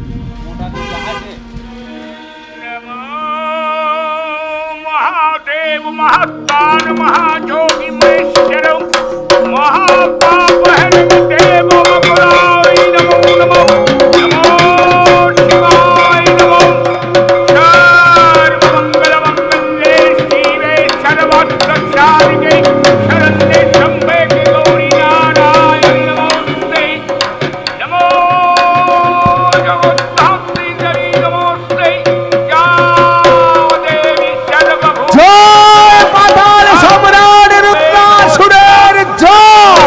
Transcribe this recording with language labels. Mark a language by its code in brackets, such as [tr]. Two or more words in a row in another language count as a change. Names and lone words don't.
[sa] মহাদেব महात्मान महाजोगी महेश्वर महापापहर देव मकुलाय नमो नमो नमो शिवाय नमो सर्वमंगल मंगले शिवे सर्वार्थसाधिके शरण्ये त्र्यंबके गौरी नारायणी नमोस्ते नमो जगद्धात्री देवी नमोस्ते या देवी सर्वभूत [bn] জয় পাতাল সম্রাট রুদ্রাসুরের জয়।